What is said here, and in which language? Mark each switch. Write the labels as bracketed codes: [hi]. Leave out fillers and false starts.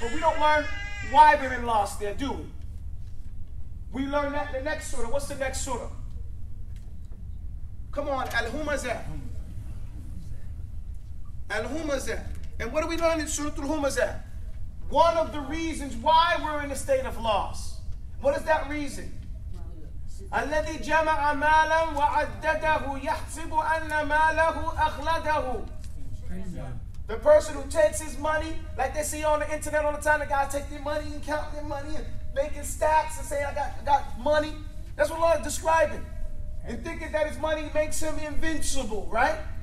[en] But we don't learn why they're in loss there, do we? We learn that in the next surah. What's the next surah? Come on, Al-Humazah. Al-Humazah. And what do we learn in Surah Al-Humazah? One of the reasons why we're in a state of loss. What is that reason? [ar] الذي جمع مالا وعدده يحسب أن ماله أخلده. [en] The person who takes his money, like they see on the internet all the time, the guys take their money and count their money and making stats and saying, I got money. That's what Allah is describing. And thinking that his money makes him invincible, right?